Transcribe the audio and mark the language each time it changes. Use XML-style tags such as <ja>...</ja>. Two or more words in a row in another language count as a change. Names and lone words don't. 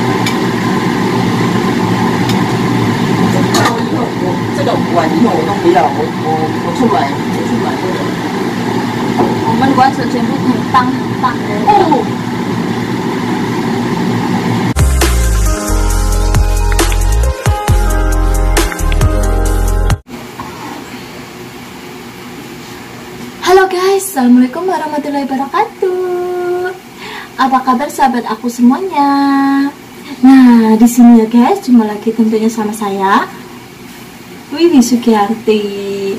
<zh>然后以后我这个碗以后我都不要，我去买这个。我们馆舍全部很棒的。</zh> <id>哦。Halo guys,</id> <ar>السلام عليكم ورحمة الله وبركاته.</ar> <id>Apa kabar sahabat aku semuanya? Nah, di sini ya guys, jumpa lagi tentunya sama saya, Wiwi Sugiarti.</id>